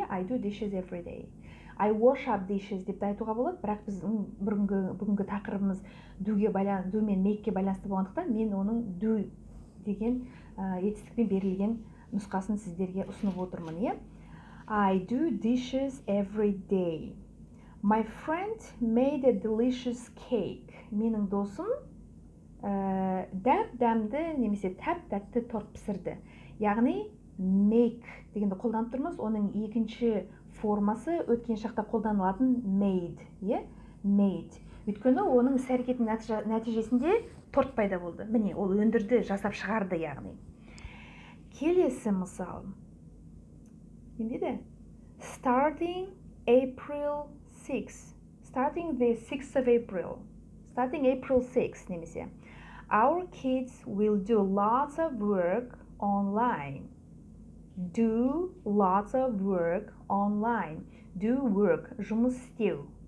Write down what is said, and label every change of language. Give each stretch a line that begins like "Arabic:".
English: I do dishes every day. I wash up dishes
Kazakh: деп айтуға болады, бірақ біздің бүгінгі тақырыбымыз do мен make'ке байланысты болғандықтан мен оның do деген етістікпен берілген нұсқасын сіздерге ұсынып отырмын.
English: I do dishes every day. My friend made a delicious cake.
Kazakh: Менің досым дәмді немесе тәп-тәтті торт пісірді. Яғни make дегенді қолданып тұрмыз. Оның екінші формасы өткен шақта қолданылатын made.
English: Made.
Kazakh: Өйткені оның іс-әрекетінің нәтижесінде торт пайда болды. Міне, ол өндірді, жасап шығарды яғни. Келесі мысал.
English: Starting April 6. Starting the 6th of April. Starting April 6 немесе. Our kids will do lots of work online. Do lots of work online. Do work,
Kazakh: жұмыс істеу.